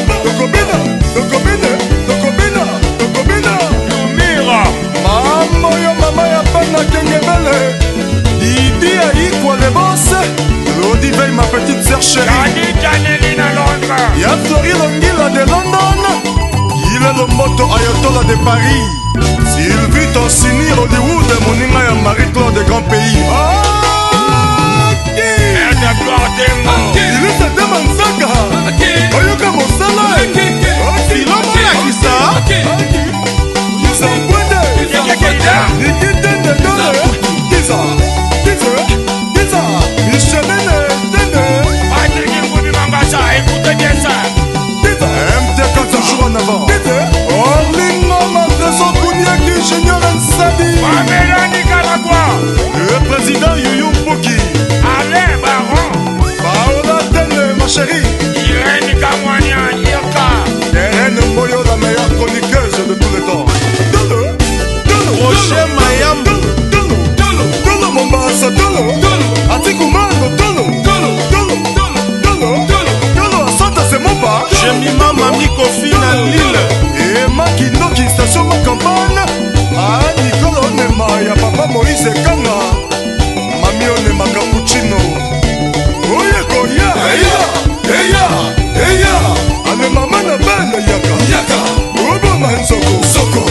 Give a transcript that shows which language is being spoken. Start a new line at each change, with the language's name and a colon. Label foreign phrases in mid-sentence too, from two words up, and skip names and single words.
Lingala: Dokobina, Dokobina, Dokobina, Dokobina. Lumira. Mama yo, mama ya bana Kengebele. Didi ya Ikwa le boss.
French: Lodi Veil, ma petite sœur chérie.
Lingala: Kadi Janelina Londres. Ya Flori Longila de London.
French: Il est le moto Ayatollah de Paris. Sylvie Tonsini Hollywood,
Lingala: moninga ya
French: Marie-Claude Grand Pays. Ah, Aide Gloire Dembo. il est Tata Manzaka. Oyoka Mosala.
Lingala: Filomona Kisa. Kisa Mbwende. Nikita Ndendole. Kisa. Kisa. Kisa. Michelin Ndende.
French: Patrick Mbubi Mambasa, écoutez bien ça. Kisa. M T K toujours en avant.
Lingala: Kisa. Orlingo Mateso Kuniaki Junior Nsadi. Pamela Nicaragua.
French: Le président Youyou Mpoki. Alain Baron. Paola Tene, ma chérie.
Lingala: Irène Kamwania, Yaka. Irène Mboyo,
French: la meilleure chroniqueuse de tous les temps.
Lingala: Tolo, tolo, Roger tolo, Mayambo. tolo, tolo, tolo, Mombasa, tolo. Tolo. Atiku Mango, tolo. Tolo. Tolo, tolo, tolo, tolo, tolo,
French: Asante, c'est mon pas. Jemima Mami Kofi na Lille. Et Maki Noki, station de campagne.
Lingala: Ah, Nicolas Onema, ya papa Moïse Kanga. Mami Onema Cappuccino. Oye, koya. Eya, eya, eya. Ale mama na bana, yaka. Yaka. Obo manzoko. Soko.